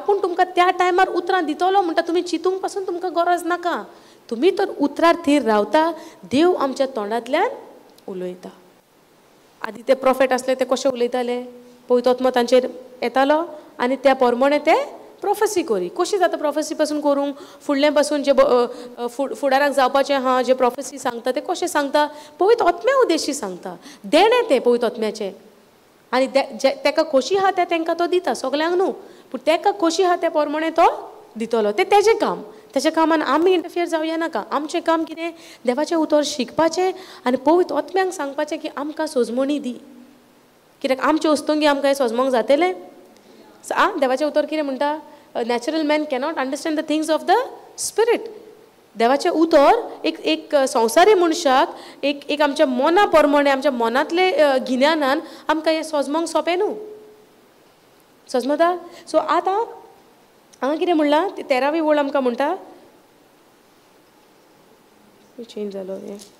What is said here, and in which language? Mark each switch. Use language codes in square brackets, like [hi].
[kok] आपूण तुमकां त्या टायमार उतरां दितलो म्हणटा तुमी चिंतूंक पासून तुमकां गरज नाका. तुमी तर उतरार थीर रावता, देव आमच्या तोंडांतल्यान उलयता. आदी ते प्रॉफेट आसले ते कशे उलयताले? पवित्र आत्मो तांचेर येतालो आनी त्या प्रमाणे ते प्रोफेसी करी. कशी जाता प्रोफेसी पासून करूंक? फुडलें पासून जे फुडाराक जावपाचें आहा, जे प्रोफेसी सांगता ते कशें सांगता? पवित्र आत्म्या उद्देशी सांगता. देणें ते पवित्र आत्म्याचें. आनी तेका खोशी आहा ते तांकां तो दिता, सगल्यांक न्हू, पूण तेका खोशी आहा त्या प्रमाणे तो दितलो. ते तेजें काम. तेच्या कामान आमी इंटरफियर जावया नाका. आमचें काम कितें? देवाचें उतर शिकपाचें आनी पवित्र आत्म्यांक सांगपाचें की आमकां सोजमणी दी. कित्याक आमचे वस्तूंगी आमकां हें सोजमोंक जातलें? देवाचें उतर कितें म्हणटा? [en] Natural man cannot understand the things of the spirit. [kok] देवाचें उतर एक संवसारी मनशाक एक आमच्या मना प्रमाणे, आमच्या मनांतले गिन्यानान आमकां हें सोजमोंक सोंपें न्हू. समजता? सो आतां हांगा कितें म्हणलां? 13वी ओळ आमकां म्हणटा, चेंज जालो हें.